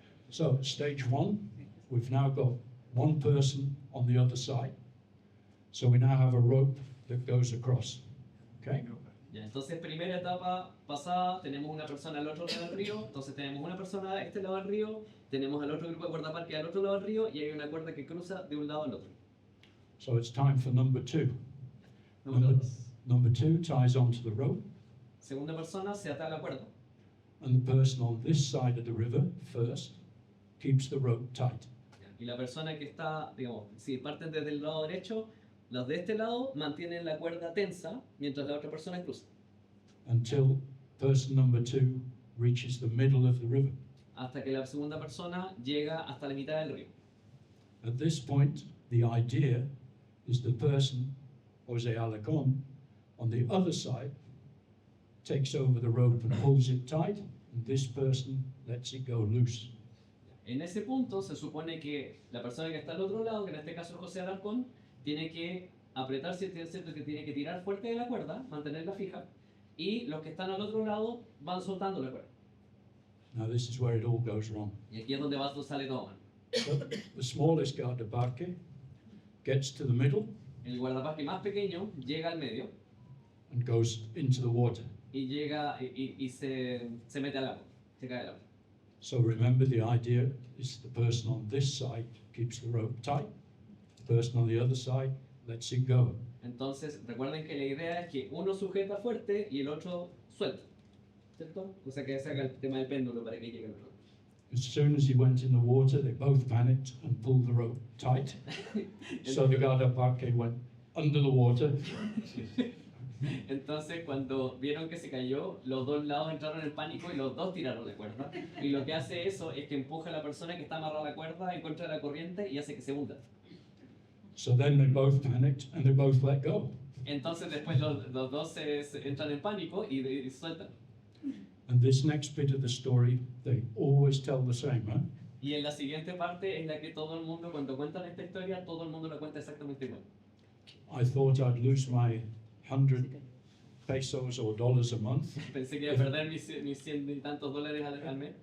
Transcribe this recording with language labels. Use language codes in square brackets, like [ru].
[en] So, stage one, we've now got one person on the other side. So we now have a rope that goes across, okay? [es] Ya, entonces primera etapa pasada, tenemos una persona al otro lado del río, entonces tenemos una persona a este lado del río, tenemos al otro grupo de guardaparques al otro lado del río y hay una cuerda que cruza de un lado al otro. [en] So it's time for number two. [es] Número 2. [en] Number two ties onto the rope, [es] Segunda persona se ata a la cuerda [en] and the person on this side of the river first keeps the rope tight. [es] y la persona que está, digamos, si parten desde el lado derecho, los de este lado mantienen la cuerda tensa mientras la otra persona cruza, [en] Until person number two reaches the middle of the river. [es] hasta que la segunda persona llega hasta la mitad del río. [en] At this point, the idea is the person, Jose Alarcon, on the other side, takes over the rope and pulls it tight, and this person lets it go loose. [es] En ese punto se supone que la persona que está al otro lado, que en este caso es José Alarcón, tiene que apretar, ¿cierto? Que tiene que tirar fuerte de la cuerda, mantenerla fija, y los que están al otro lado van soltando la cuerda. [en] Now this is where it all goes wrong. [es] Y aquí es donde sale todo mal. [en] So the smallest guardaparque gets to the middle [es] El guardaparque más pequeño llega al medio [en] and goes into the water. [es] y llega y se mete al agua, se cae al agua. [en] So remember, the idea is the person on this side keeps the rope tight, the person on the other side lets it go. [es] Entonces, recuerden que la idea es que uno sujeta fuerte y el otro suelta, ¿cierto? O sea que se haga el tema del péndulo para que llegue al otro. [en] As soon as he went in the water, they both panicked and pulled the rope tight. So the guardaparque went under the water. [es] Entonces, cuando vieron que se cayó, los dos lados entraron en pánico y los dos tiraron la cuerda. Y lo que hace eso es que empuja a la persona que está amarrada a la cuerda en contra de la corriente y hace que se hunda. [en] So then they both panicked and they both let go. [es] Entonces, después los dos se entran en pánico y sueltan. [en] And this next bit of the story, they always tell the same, huh? [es] Y en la siguiente parte es la que todo el mundo, cuando cuentan esta historia, todo el mundo la cuenta exactamente igual. [en] I thought I'd lose my 100 pesos or dollars a month [es] Pensé que iba a perder mis 100 y tantos dólares al mes